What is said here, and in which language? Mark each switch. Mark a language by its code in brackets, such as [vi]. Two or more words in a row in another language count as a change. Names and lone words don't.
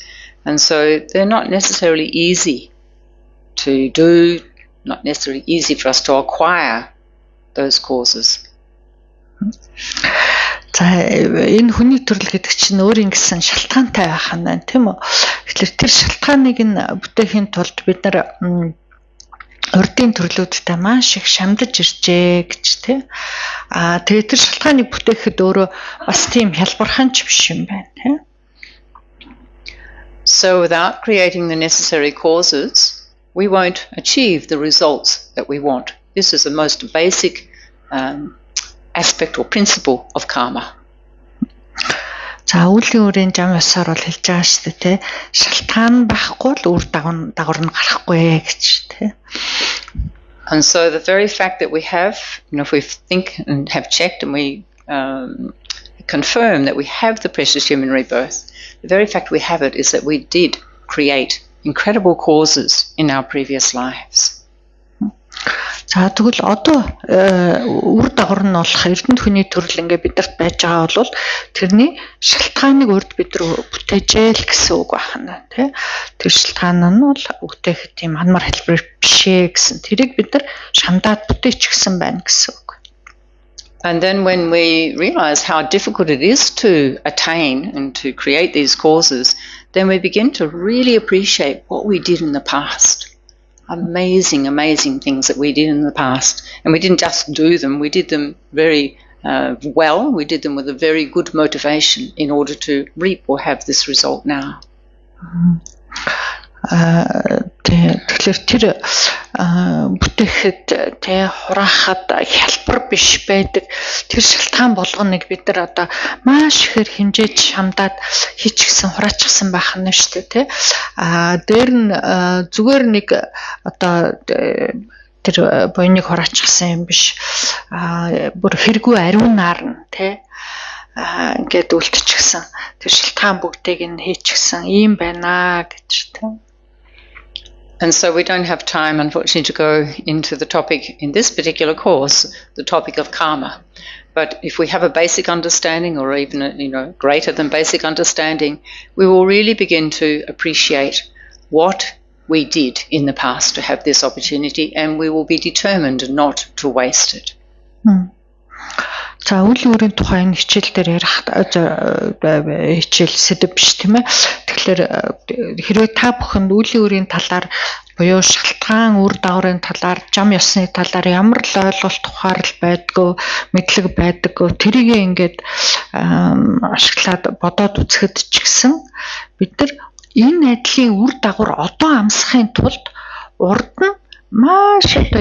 [en] And so they're not necessarily easy to do not necessarily easy for us to acquire those causes. [mn] За энэ хүний төрөл гэдэг чинь өөрийн гэсэн шалтгаантай байх нь байна, тийм үү? Тэгэхээр тэр шалтгааныг нь бүтээхийн тулд бид нар урдын төрлүүдтэй маш их шамдаж иржээ гэж тийм. Тэгээд тэр шалтгааныг бүтээхэд өөрөө бас тийм хялбархан ч биш юм байна, тийм. [en] So without creating the necessary causes, we won't achieve the results that we want. This is the most basic aspect or principle of karma. [mn] За үлийн үрийн зам ёсоор бол хэлж байгаа шүү дээ, тэ. Шалтгаан байхгүй л үр дагавар нь гарахгүй гэж, тэ. [en] And so the very fact that we have, if we think and have checked and we confirm that we have the precious human rebirth, the very fact we have it is that we did create incredible causes in our previous lives. [mn] За тэгвэл одоо үр дагавар нь болох эрдэнэ хүний төрөл ингээ бидэрт байж байгаа бол тэрний шалтгааныг урд бид нар бүтээжээ л гэсэн үг байна, тий. Тэр шалтгаан нь бол бүтээхэд тийм анмар хэлбэр бишээ гэсэн. Тэрийг бид нар шамдаад бүтээчихсэн байна гэсэн үг. [en] And then when we realize how difficult it is to attain and to create these causes, then we begin to really appreciate what we did in the past. Amazing things that we did in the past. And we didn't just do them, we did them very well. We did them with a very good motivation in order to reap or have this result now. [mn] Тэгэхээр тэр бүтээхэд тэ хураахад хялбар биш байдаг тэр шалтгаан болгоныг бид нар одоо маш ихээр хэмжээж шамдаад хийчихсэн хураачихсан байх нь шүү дээ, тэ. Дээр нь зүгээр нэг одоо тэр буйныг хураачихсан юм биш. Бүр хэрэггүй ариунаар нь, тэ. Ингээд үлдчихсэн. Тэр шалтгаан бүгдийг нь хийчихсэн ийм байна гэж, тэ. [en] And so we don't have time, unfortunately, to go into the topic in this particular course, the topic of karma. But if we have a basic understanding, or even greater than basic understanding, we will really begin to appreciate what we did in the past to have this opportunity, and we will be determined not to waste it. [mn] За үйл өөрийн тухай энэ хичээл дээр ярих хичээл сэдв биш, тийм ээ. Тэгэхээр хэрвээ та бүхэнд үйл өөрийн талаар буюу шалтгаан үр дагаврын талаар, зам ёсны талаар ямар л ойлголт ухаарл байдгүй, мэдлэг байдаггүй, тэрийг ингээд ашиглаад бодоод үзэхэд ч гэсэн бид нар энэ айдлын үр дагавар одоо амсахын тулд урд нь маш